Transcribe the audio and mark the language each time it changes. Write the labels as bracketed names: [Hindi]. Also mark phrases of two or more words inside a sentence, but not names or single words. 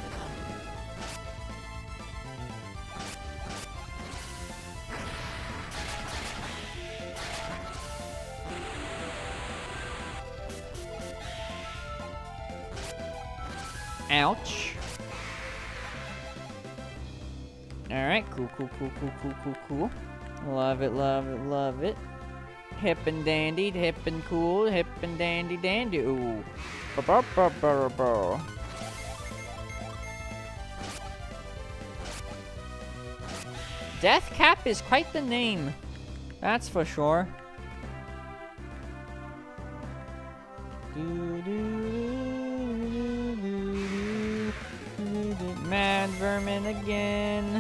[English] Ouch. Alright, cool, cool, cool, cool, cool, cool, cool. Love it, love it, love it. Hip and dandy, hip and cool, hip and dandy, dandy. Ooh. Ba-ba-ba-ba-ba. Death Cap is quite the name. That's for sure. Mad vermin again.